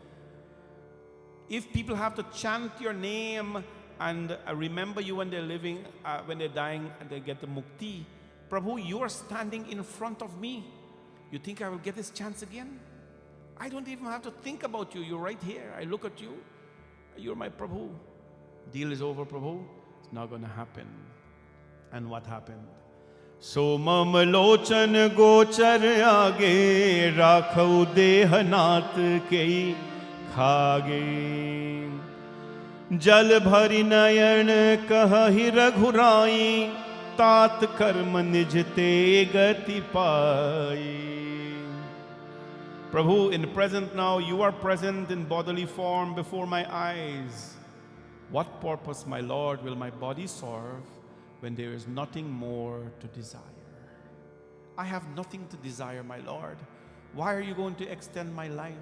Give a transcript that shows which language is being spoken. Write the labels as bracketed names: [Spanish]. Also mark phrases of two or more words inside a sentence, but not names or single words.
[English] If people have to chant your name and remember you when they're living, when they're dying, and they get the mukti, Prabhu, you are standing in front of me. You think I will get this chance again? I don't even have to think about you. You're right here. I look at you. You're my Prabhu. Deal is over, Prabhu. It's not going to happen. And what happened? [Awadhi] सो मम लोचन गोचर आगे राखौं देहनाथ केहि खाँगे जल भरि नयन कहि रघुराई तात कर्म निज ते गति पाई. [English] Prabhu, in the present now, you are present in bodily form before my eyes. What purpose, my Lord, will my body serve when there is nothing more to desire? I have nothing to desire, my Lord. Why are you going to extend my life?